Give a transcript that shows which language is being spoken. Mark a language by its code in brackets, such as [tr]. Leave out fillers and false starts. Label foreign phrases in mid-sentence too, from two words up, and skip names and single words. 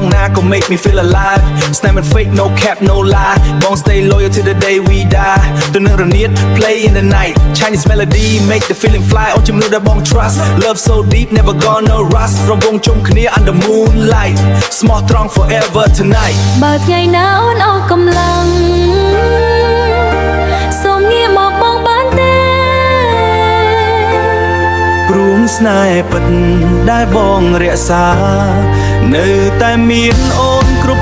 [km] ណាក៏ [en] make me feel alive [km] ស្នេហ៍មិន [en] fake no cap no lie បង stay loyal to the day we die [km] ទៅនឹងរនាត [en] play in the night Chinese melody make the feeling fly [km] អូនជំនឿដែលបង [en] trust love so deep never gonna rust [km] រំវងជុំគ្នា [en] under moonlight small strong forever tonight [km] បើថ្ងៃណាអូនអស់កម្លាំងសូមងាកមកបងបានទេព្រមស្នេហ៍ពិតដែលបងរក្សានៅតែមានអូន